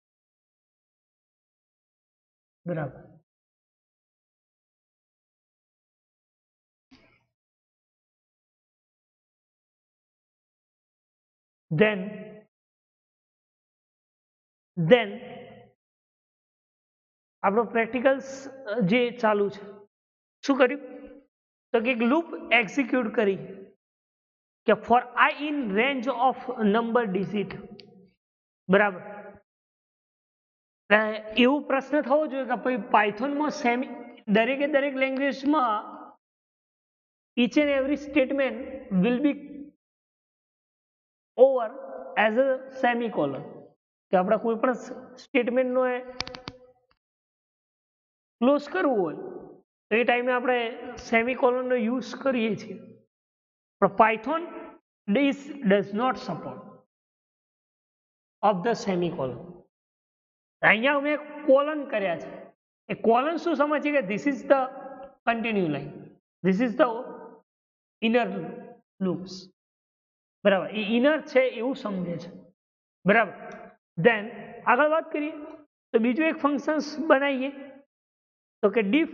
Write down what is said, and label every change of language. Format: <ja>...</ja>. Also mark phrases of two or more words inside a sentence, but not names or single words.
<gu>બરાબર. then આપણો પ્રેક્ટિકલ્સ જે ચાલુ છે, શું કર્યું? તો કે એક લૂપ એક્ઝિક્યુટ કરી કે</gu> <en>for i in range of number digit.</en> <gu>બરાબર. એવું પ્રશ્ન થવો જોઈએ કે ભાઈ પાયથોનમાં દરેકે દરેક લેંગ્વેજમાં</gu> <en>each and every statement will be over as a semicolon.</en> <gu>કે આપણે કોઈ પણ સ્ટેટમેન્ટનો ક્લોઝ કરવું હોય તો એ ટાઈમે આપણે સેમિકોલનનો યુઝ કરીએ છીએ.</gu> <en>પણ પાયથોન does not support of the semicolon.</en> <gu>અહીંયા મેં કોલન કર્યા છે. એ કોલન શું સમજે કે</gu> <en>this is the continue line, this is the inner loops.</en> <gu>બરાબર. એ ઇનર છે એવું સમજે છે. બરાબર. દેન આગળ વાત કરીએ તો બીજું એક ફંક્શન્સ બનાવીએ તો કે ડીફ.</gu>